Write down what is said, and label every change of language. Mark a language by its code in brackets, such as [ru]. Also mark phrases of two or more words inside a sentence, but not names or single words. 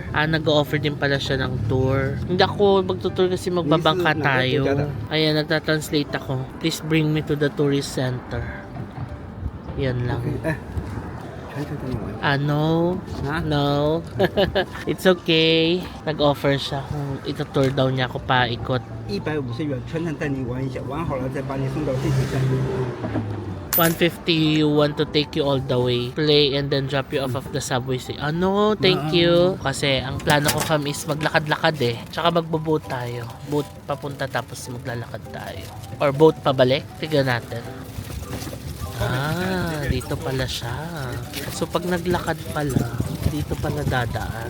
[tl] Nag-offer din pala siya ng tour. Hindi ako magtutour kasi magbabangka tayo. Ayan, nagtatranslate ako. [en] Please bring me to the tourist center. [tl] Yan lang. No. [en] It's okay. [tl] Nag-offer siya kung ito-tour daw niya ako paikot. [zh] 150 元，全程带你玩一下，玩好了再把你送到地铁站。 [en] 150 you want to take you all the way, play and then drop you off of the subway station. Thank you. [tl] Kasi ang plano ko fam is maglakad-lakad eh. Tsaka magbo-boat tayo. Boat papunta tapos maglalakad tayo. Or boat pabalik. Tignan natin. Dito pala siya. So pag naglakad pala, dito pala dadaan.